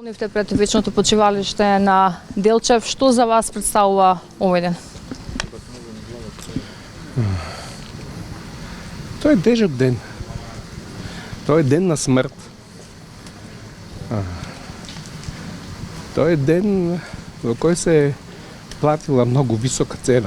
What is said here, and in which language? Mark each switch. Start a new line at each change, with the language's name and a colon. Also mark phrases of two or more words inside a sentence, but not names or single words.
Macedonian: Нивте пред вечното почивалиште на Делчев. Што за вас представува овој ден?
Bulgarian: Той е тежък ден. Той е ден на смърт. Той е ден, в който се е платила много висока цена.